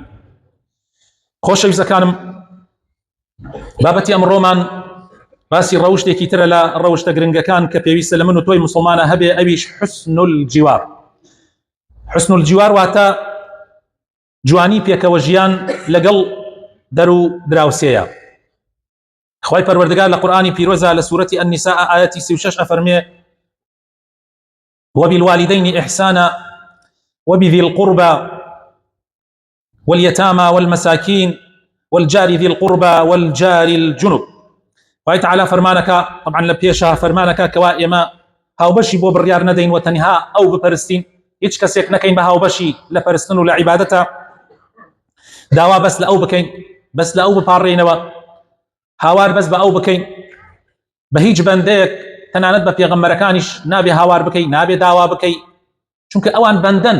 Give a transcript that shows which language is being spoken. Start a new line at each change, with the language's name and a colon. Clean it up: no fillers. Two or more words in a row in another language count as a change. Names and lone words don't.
Central Kurdish: خۆشەویستەکانم، بابەتی ئەمڕۆمان باسی ڕەوشتێکی ترە لە ڕەوشتە گرنگەکان کە پێویستە لە من و تۆی موسڵمانە هەبێ، ئەویش
Arabic: حسن الجیوار. حسن الجیوار
Central Kurdish: واتە جوانی پێکەوە ژیان لەگەڵ دەر و دراوسێیە. خوای پەروەردگار لە قورئانی پیرۆزە لە سوورەتی النساء ئاەتی 36 ئەفەرمێ:
Arabic: وبالوالدين إحسانا وبذي القربى واليتامى والمساكين والجار ذي القربى والجار الجنب.
Central Kurdish: خوای تعالی فەرمانەکە طبعا لە پێشە فەرمانەکە کەوا ئێمە هاوبەشی بۆ بڕیار نەدەین و تەنها ئەو بپەرستین، هیچ کەسێک نەکەین بە هاوبەشی لە پەرستن و لە عیبادەتە، داوا بەس لە ئەو بکەین، بەس لە ئەو بپاڕێنەوە، هاوار بەس بە ئەو بکەین، بە هیچ بەندەیەک تەنانەت بە پێغەمبەرەکانیش نابێ هاوار بکەی، نابێ داوا بکەی، چونکە ئەوان بەندەن.